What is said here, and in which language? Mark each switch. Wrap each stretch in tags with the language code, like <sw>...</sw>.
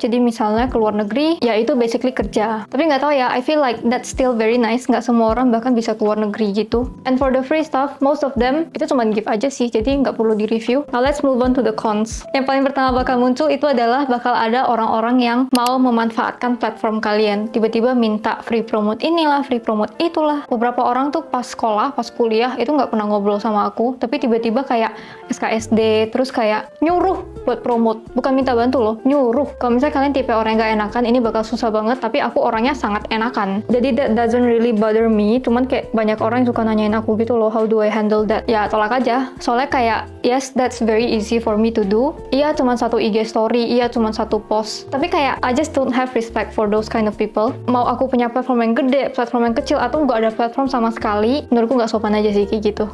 <id>Jadi misalnya ke luar negeri, ya itu basically kerja. Tapi nggak tahu ya,</id> <en>I feel like that's still very nice.</en> <id>Nggak semua orang bahkan bisa ke luar negeri gitu.</id> <en>And for the free stuff, most of them,</en> <id>itu cuma gift aja sih. Jadi nggak perlu di-review.</id> <en>Now let's move on to the cons.</en> <id>Yang paling pertama bakal muncul itu adalah bakal ada orang-orang yang mau memanfaatkan platform kalian. Tiba-tiba minta free promote inilah, free promote itulah. Beberapa orang tuh pas sekolah, pas kuliah, itu nggak pernah ngobrol sama aku. Tapi tiba-tiba kayak SKSD, terus kayak nyuruh buat promote. Bukan minta bantu loh, nyuruh. Kalau misalnya kalian tipe orang yang gak enakan, ini bakal susah banget. Tapi aku orangnya sangat enakan. Jadi</id> <en>that doesn't really bother me.</en> <id>Cuman kayak banyak orang yang suka nanyain aku gitu loh,</id> <en>how do I handle that?</en> <id>Ya tolak aja. Soalnya kayak,</id> <en>yes, that's very easy for me to do.</en> <id>Iya cuma satu IG story, iya cuma satu post. Tapi kayak,</id> <en>I just don't have respect for those kind of people.</en> <id>Mau aku punya platform yang gede, platform yang kecil, atau nggak ada platform sama sekali, menurutku nggak sopan aja sih kayak gitu.</id>